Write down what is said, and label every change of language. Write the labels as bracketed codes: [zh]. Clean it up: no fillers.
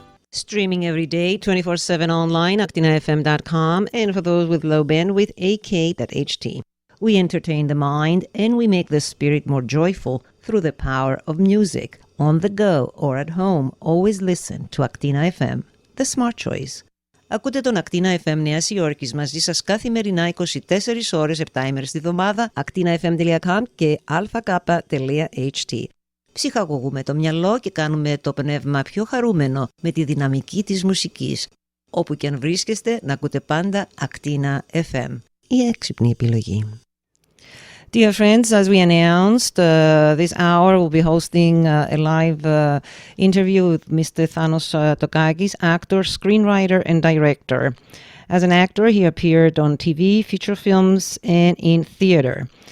[en] Streaming every day, 24/7 online, aktinafm.com, and for those with low bandwidth, ak.ht. We entertain the mind and we make the spirit more joyful through the power of music. On the go or at home, always listen to Aktina FM, the smart choice. [el] Ακούτε τον Aktina FM Νέας Υόρκης μαζί σας καθημερινά 24 ώρες, 7 ημέρες τη βδομάδα, aktinafm.com και alpha.ht. Ψυχαγωγούμε το μυαλό και κάνουμε το πνεύμα πιο χαρούμενο με τη δυναμική της μουσικής. Όπου και αν βρίσκεστε, να ακούτε πάντα Aktina FM. Η έξυπνη επιλογή. [en] Dear friends, as we announced, this hour we'll be hosting a live interview with Mr. Thanos Tokakis, actor, screenwriter, and director. As an actor, he appeared on TV, feature films, and in theater.